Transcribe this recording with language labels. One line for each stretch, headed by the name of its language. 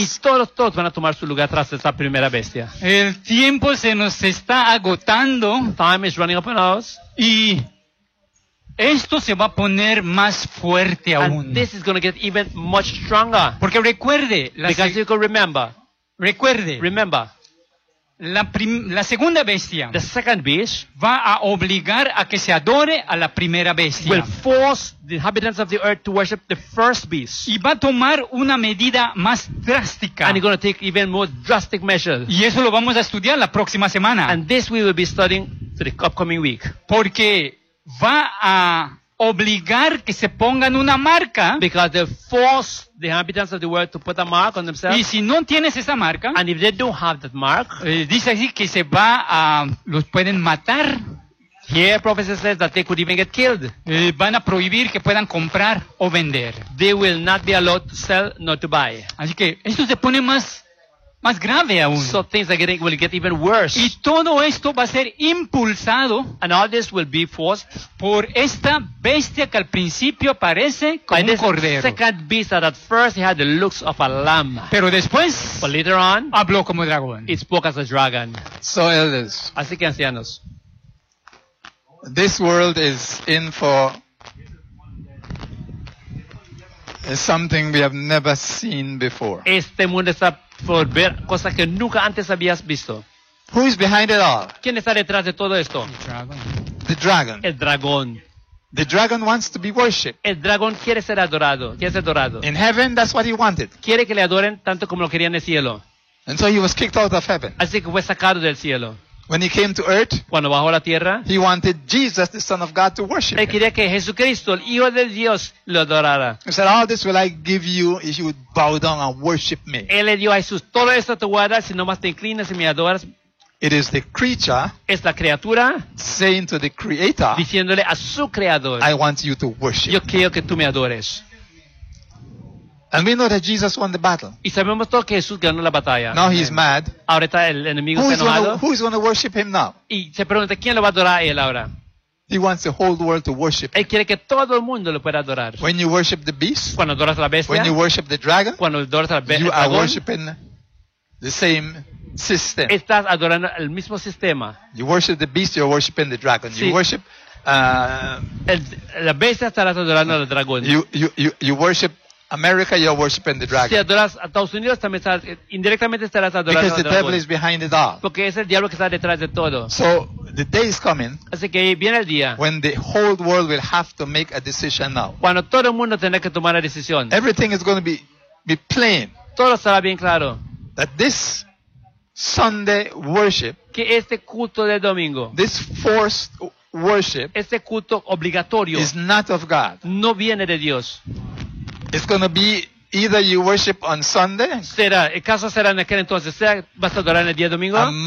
Spanish: Y todos van a tomar su lugar tras esa primera bestia. El tiempo se nos está agotando.
English: Time is running up on us.
Spanish: Y esto se va a poner más fuerte aún.
English: And this is going to get even much stronger.
Spanish: Porque recuerde,
English: because you can remember.
Spanish: Recuerde,
English: remember,
Spanish: la segunda bestia,
English: the second beast,
Spanish: va a obligar a que se adore a la primera bestia.
English: Will force the inhabitants of the earth to worship the first beast.
Spanish: Y va a tomar una medida más drástica.
English: And you're going to take even more drastic measures.
Spanish: Y eso lo vamos a estudiar la próxima semana.
English: And this we will be studying for the upcoming week.
Spanish: Porque va a obligar que se pongan una marca.
English: Because they force the inhabitants of the world to put a mark on themselves.
Spanish: Y si no tienes esa marca,
English: and if they don't have that mark,
Spanish: dice así que se va a los pueden matar.
English: Here prophecy says that they could even get killed.
Spanish: Van a prohibir que puedan comprar o vender.
English: They will not be allowed to sell nor to buy.
Spanish: Así que esto se pone más grave aún.
English: So things are getting, will get even worse.
Spanish: Y todo esto va a ser impulsado,
English: and all this will be forced,
Spanish: por esta bestia que al principio parece como un cordero.
English: Second beast that at first had the looks of a lamb.
Spanish: Pero después,
English: but later on,
Spanish: habló como dragón.
English: It spoke as a dragon. So elders,
Spanish: así que ancianos,
English: this world is in for something we have never seen before.
Spanish: Este mundo está por ver cosas que nunca antes habías visto.
English: Who is behind it all?
Spanish: ¿Quién está detrás de todo esto?
English: The dragon. The dragon.
Spanish: El dragón.
English: The dragon wants to be worshipped.
Spanish: El dragón quiere ser adorado. Quiere ser adorado.
English: In heaven, that's what he wanted.
Spanish: Quiere que le adoren tanto como lo querían en el cielo.
English: And so he was kicked out of heaven.
Spanish: Así que fue sacado del cielo.
English: When he came to earth,
Spanish: cuando bajó a la tierra,
English: he wanted Jesus, the Son of God, to worship.
Spanish: Él quería que Jesucristo, el Hijo de Dios, lo adorara.
English: He said, "All this will I give you if you would bow down and worship me."
Spanish: Él le dijo a Jesús, todo esto te voy a dar si nomás te inclinas y me adoras.
English: It is the creature,
Spanish: es la criatura,
English: saying to the Creator,
Spanish: diciéndole a su creador,
English: "I want you to worship."
Spanish: Yo quiero que tú me adores.
English: And we know that Jesus won the battle.
Spanish: Y sabemos todo que Jesús ganó la batalla.
English: Now he's mad.
Spanish: Ahora está el enemigo
English: enojado. Who is going to worship him now?
Spanish: Y se pregunta, ¿quién lo va a adorar a él ahora?
English: He wants the whole world to worship.
Spanish: Él quiere que todo el mundo lo pueda adorar.
English: When you worship the beast,
Spanish: cuando adoras a la bestia,
English: when you worship the dragon,
Spanish: cuando adoras a la bestia,
English: you are worshiping the same system.
Spanish: Estás adorando el mismo sistema.
English: You worship the beast, you're worshiping the dragon.
Spanish: Sí.
English: You worship
Spanish: la bestia, estarás adorando al dragón.
English: You worship America, you're worshiping the dragon.
Spanish: Si adoras a Estados Unidos, también estás, indirectamente estarás adorando al
English: dragón. Because the devil is behind it all.
Spanish: Porque es el diablo que está detrás de todo.
English: So the day is coming.
Spanish: Así que viene el día.
English: When the whole world will have to make a decision now.
Spanish: Cuando todo el mundo tendrá que tomar la decisión.
English: Everything is going to be plain.
Spanish: Todo estará bien claro.
English: That this Sunday worship.
Spanish: Que este culto de domingo.
English: This forced worship.
Spanish: Este culto obligatorio.
English: Is not of God.
Spanish: No viene de Dios.
English: It's going to be either you worship on Sunday.
Spanish: Será, el caso será en aquel entonces, sea, vas a adorar en el día domingo.